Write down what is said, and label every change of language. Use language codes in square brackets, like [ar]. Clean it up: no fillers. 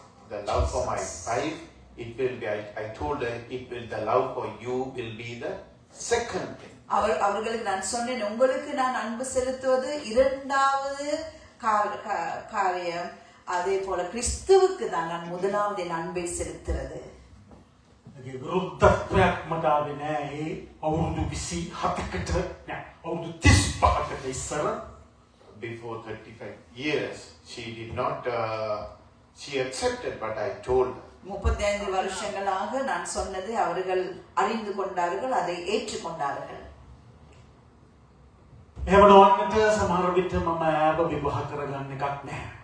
[en] The love for my wife, it will be, I told her, the love for you will be the second thing. [ta] அவர்களுக்கு நான் சொன்னேன், உங்களுக்கு நான் அன்பு செலுத்துவது இரண்டாவது காரியம். அதே போல கிறிஸ்துவுக்கு தான் நான் முதலாவது என் அன்பை செலுத்துறது. [si] විරුද්ධත්වයක් මට ආවේ නෑ. ඒ අවුරුදු 27කට නෑ අවුරුදු 35කට ඉස්සර [en] Before 35 years, she did not, she accepted what I told her. [ta] 35 வருஷங்களாக நான் சொன்னதை அவர்கள் அறிந்து கொண்டார்கள், அதை ஏற்றுக்கொண்டார்கள். [si] එහෙම නොවන්නට සමහර විට මම ආව විවාහ කරගන්න එකක් නෑ.